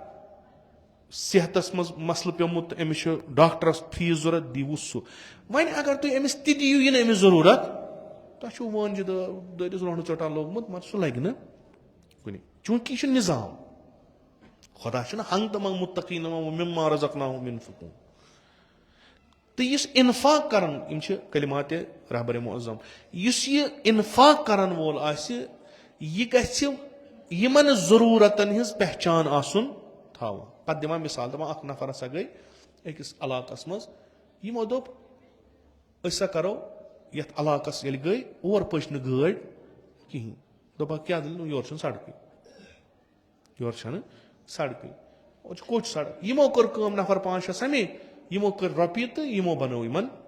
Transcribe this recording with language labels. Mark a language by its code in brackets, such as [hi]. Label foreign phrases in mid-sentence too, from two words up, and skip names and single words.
[ks] صحتس منٛز مسلہٕ پیوٚمُت تہٕ أمِس چھُ ڈاکٹرس فیٖس ضوٚرتھ دِیوٗس سُہ وۄنۍ اگر تُہۍ أمِس تہِ دِیِو یہِ نہٕ أمِس ضروٗرت تۄہہِ چھُو وٲنجہِ دٲرِس رۄہنہٕ ژوٚٹان لوگمُت مگر سُہ لگہِ نہٕ کُنہِ چوٗنٛکہِ یہِ چھُ نظام خۄدا چھُنہٕ ہنٛگ تہٕ منٛگ مُتقیٖن [ar] مما رزقناہم ينفقون [ks] تہٕ یُس انفاق کران یِم چھِ کلماتِ رہبرِ معظم یُس یہِ انفاق کرن وول آسہِ یہِ گژھِ یِمن ضروٗرتن ہٕنٛز پہچان آسُن تھاوان پتہٕ دِوان مثال دپان اکھ نفر ہسا گٔے أکِس علاقس منٛز یِمو دوٚپ أسۍ ہسا کرو یتھ علاقس ییٚلہِ گٔے اور پٔچ نہٕ گٲڑۍ کِہینۍ دوٚپکھ کیٛاہ دٔلیٖل یورٕ چھُنہٕ سڑکٕے یورٕ چھنہٕ سڑکٕے اور چھِ کوٚٹ سڑک یِمو کٔر کٲم نفر 5-6 سمے یِمو کٔر رۄپیہِ تہٕ یِمو بنٲو یِمن